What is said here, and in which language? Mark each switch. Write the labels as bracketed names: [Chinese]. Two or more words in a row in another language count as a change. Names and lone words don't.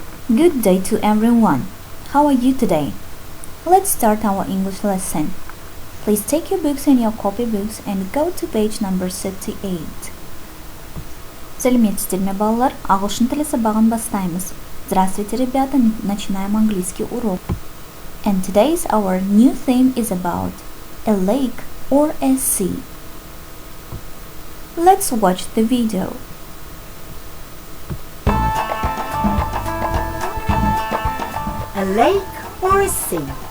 [English] Good day to everyone. How are you today? Let's start our English lesson. Please take your books and your copybooks and go to page number 38. [Kazakh] Сәлеметсіздер ме, балалар? Ағылшын тілі сабағын бастаймыз. [Russian] Здравствуйте, ребята. Начинаем английский урок. [English] And today's our new theme is about a lake or a sea. Let's watch the video. A lake or a sea?